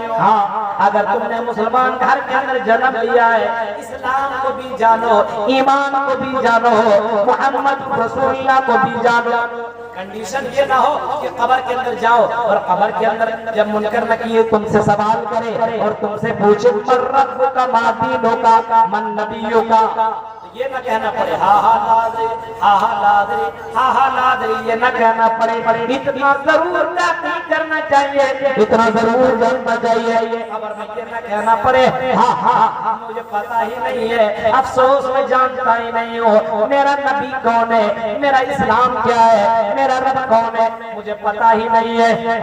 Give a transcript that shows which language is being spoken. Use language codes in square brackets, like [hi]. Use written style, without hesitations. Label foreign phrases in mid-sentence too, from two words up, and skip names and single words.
[ur] ہاں, اگر تم نے مسلمان گھر کے اندر جنم لیا ہے, اسلام کو بھی جانو, ایمان کو بھی جانو, [ar] محمد رسول اللہ [ur] کو بھی جانو. کنڈیشن یہ نہ ہو کہ قبر کے اندر جاؤ اور قبر کے اندر جب منکر نکیر تم سے سوال کرے اور تم سے پوچھے [ar] من ربک [ur] کا, [ar] ما دینک [ur] کا, [ar] من نبیک [ur] کا, یہ نہ کہنا پڑے [ar] ہا ہا لادری, ہا ہا لادری, ہا ہا لادری, [ur] یہ نہ کہنا پڑے. اتنا ضرور تحقیق کرنا چاہیے, اتنا ضرور جاننا چاہیے. خبر میں یہ نہ کہنا پڑے ہاں ہاں مجھے پتا ہی نہیں ہے, افسوس میں جانتا ہی نہیں ہوں میرا نبی کون ہے, میرا اسلام کیا ہے, میرا رب کون ہے, مجھے پتا ہی نہیں ہے.